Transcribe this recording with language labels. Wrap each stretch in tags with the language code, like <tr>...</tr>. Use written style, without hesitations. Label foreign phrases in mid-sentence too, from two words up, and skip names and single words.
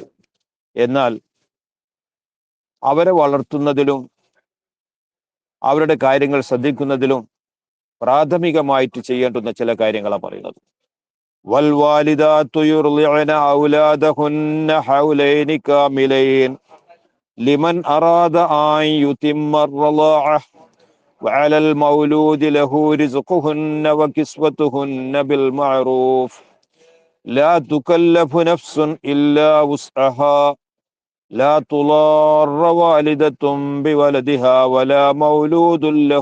<ml>എന്നാൽ അവരെ വളർത്തുന്നതിലും അവരുടെ കാര്യങ്ങൾ ശ്രദ്ധിക്കുന്നതിലും പ്രാഥമികമായിട്ട് ചെയ്യേണ്ടുന്ന ചില കാര്യങ്ങളാണ് പറയുന്നത്.</ml> <ar>والوالدات يرضعن أولادهن حولين كاملين لمن أراد أن يتم الرضاعة وعلى المولود له رزقهن وكسوتهن بالمعروف لا تكلف نفس إلا وسعها لا تضار والدة بولدها ولا مولود له</ar>